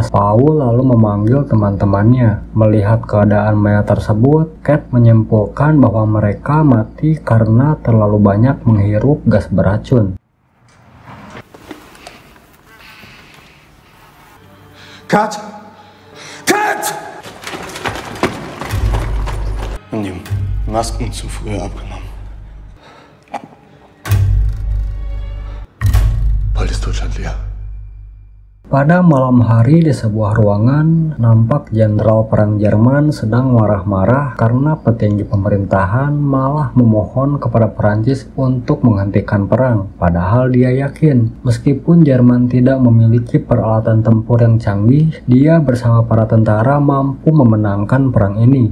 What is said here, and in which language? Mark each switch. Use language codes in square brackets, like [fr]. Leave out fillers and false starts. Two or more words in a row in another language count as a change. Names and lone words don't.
[id] Paul lalu memanggil teman-temannya. Melihat keadaan mayat tersebut, Kate menyimpulkan bahwa mereka mati karena terlalu banyak menghirup gas beracun. [de] Cut! Cut! Und die Masken zu früh abgenommen. Bald ist Deutschland leer. [id] Pada malam hari di sebuah ruangan, nampak jenderal perang Jerman sedang marah-marah karena petinggi pemerintahan malah memohon kepada Perancis untuk menghentikan perang. Padahal dia yakin, meskipun Jerman tidak memiliki peralatan tempur yang canggih, dia bersama para tentara mampu memenangkan perang ini.